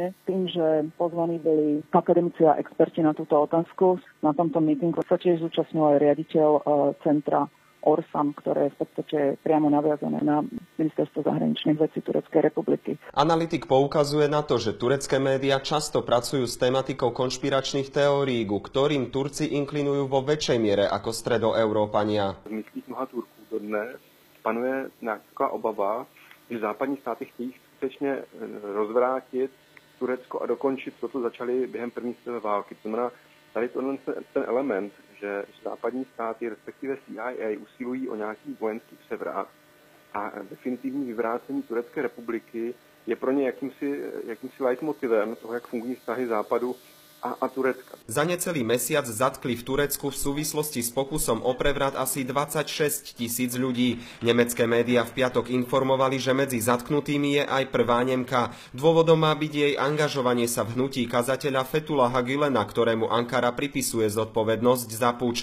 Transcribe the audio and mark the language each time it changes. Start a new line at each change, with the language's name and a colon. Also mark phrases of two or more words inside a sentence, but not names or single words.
Slovak: Tým, že pozvaní boli akademici a experti na túto otázku, na tomto mítingu sa tiež zúčastnil aj riaditeľ centra Orsam, ktoré je v podstate priamo naviazané na Ministerstvo zahraničných vecí Tureckej republiky. Analytik poukazuje na to, že turecké médiá často pracujú s tematikou konšpiračných teórií, ku ktorým Turci inklinujú vo väčšej miere ako Stredoeurópania.
Czech: V myslích mnoha Turků dodnes panuje nějaká obava, že západní státy chtějí skutečně rozvrátit Turecko a dokončit to, co začali během první světové války. To znamená, tady ten element, že západní státy, respektive CIA, usilují o nějaký vojenský převrat a definitivní vyvrácení Turecké republiky je pro ně jakýmsi leitmotivem toho, jak fungují vztahy západu a Turecka.
Slovak: Za necelý mesiac zatkli v Turecku v súvislosti s pokusom o prevrat asi 26 000 ľudí. Nemecké médiá v piatok informovali, že medzi zatknutými je aj prvá Nemka. Dôvodom má byť jej angažovanie sa v hnutí kazateľa Fethullaha Gülena, ktorému Ankara pripisuje zodpovednosť za puč.